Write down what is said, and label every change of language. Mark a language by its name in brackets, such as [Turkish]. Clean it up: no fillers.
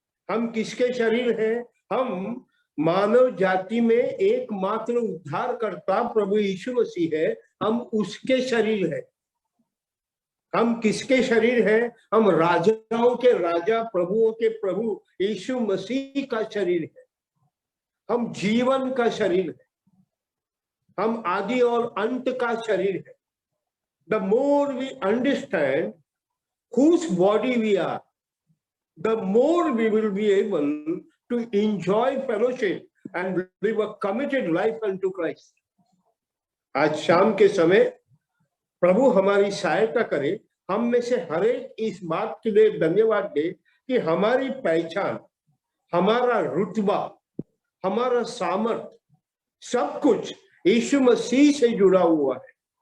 [Hindi] हम किसके शरीर हैं? हम मानव जाति में एकमात्र उद्धारकर्ता प्रभु यीशु मसीह है, हम उसके शरीर हैं। हम किसके शरीर हैं? हम राजाओं के राजा, प्रभुओं के प्रभु यीशु मसीह का शरीर है। हम जीवन का शरीर है, हम आदि और अंत का शरीर है। [English] The more we understand whose body we are, the more we will be able to enjoy fellowship and live a committed life unto Christ. [Hindi] आज शाम के समय प्रभु हमारी सहायता करे। हम में से हर एक इस बात के लिए धन्यवाद दे कि हमारी पहचान, हमारा रुतबा, हमारा सामर्थ, सब कुछ यीशु मसीह से जुड़ा हुआ है।